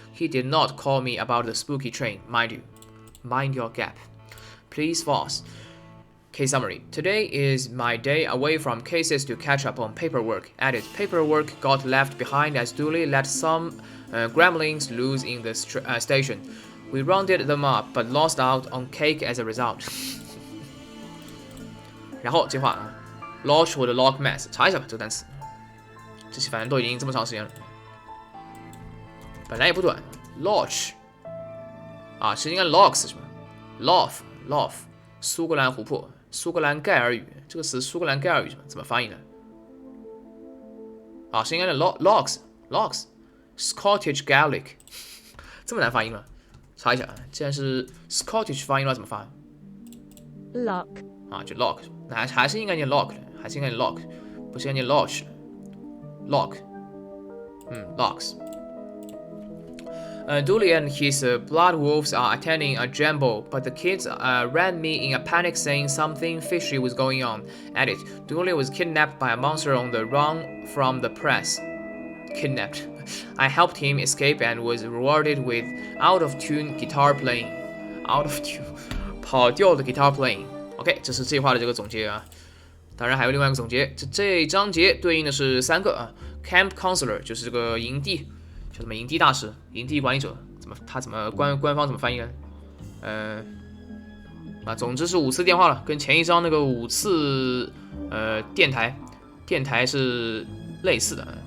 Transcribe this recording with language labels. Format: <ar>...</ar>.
<en>He did not call me about the spooky train, mind you. Mind your gap. Please pause. Case summary. Today is my day away from cases to catch up on paperwork. Added. Paperwork got left behind as Dooley let some gremlins loose in the station. We rounded them up, but lost out on cake as a result.</en> <zh>然后这话Loch 或者 Loch Mess 查一下吧，这个单词。这期反正都已经这么长时间了，本来也不短。Loch 是应该 Lochs 是吧？Loch 苏格兰湖泊，苏格兰盖尔语，这个词苏格兰盖尔语怎么翻译呢？啊，是应该是 logs Scottish Gaelic， 这么难发音吗？查一下，既然是 Scottish 发音了，怎么发</zh> <en>？Lock</en> <zh>啊，就 lock， 那还是应该念 lock， 还是应该念 lock， 不是应该念 lock， locks。</zh> <en>Dooley and his blood wolves are attending a jambo, but the kids ran me in a panic saying something fishy was going on. At it, Dooley was kidnapped by a monster on the run from the press. Kidnapped. I helped him escape and was rewarded with out-of-tune guitar playing. Out-of-tune,</en> <zh>跑调的</zh> <en>guitar playing.</en> <zh>OK， 这是这句话的这个总结啊。当然还有另外一个总结，这章节对应的是3个啊。 Camp counselor 就是这个营地。叫什么营地大使、营地管理者，怎么官方怎么翻译呢？总之是5次电话了，跟前一章那个5次电台是类似的。</zh>